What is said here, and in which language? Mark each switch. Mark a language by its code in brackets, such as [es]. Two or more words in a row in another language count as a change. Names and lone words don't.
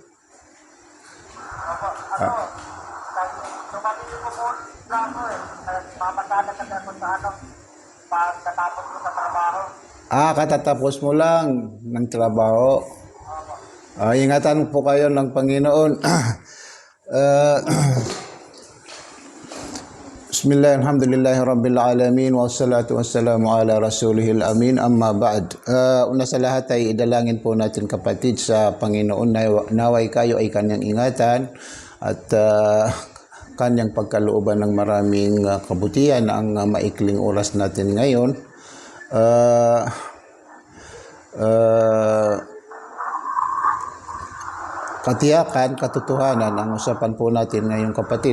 [tl] Opo, tumabili ko po lang ako eh. Mamasada kasi ako sa pagkatapos ko sa trabaho. Katatapos mo lang ng trabaho. Ingatan po kayo ng Panginoon. [ar] بسم الله، الحمد لله رب العالمين، والصلاة والسلام على رسوله الأمين، أما بعد. [tl] Una sa lahat ay idalangin po natin, kapatid, sa Panginoon na naway kayo ay kanyang ingatan at kanyang pagkalooban ng maraming kabutihan ang maikling oras natin ngayon. Katiyakan, katotohanan ang usapan po natin ngayon, kapatid.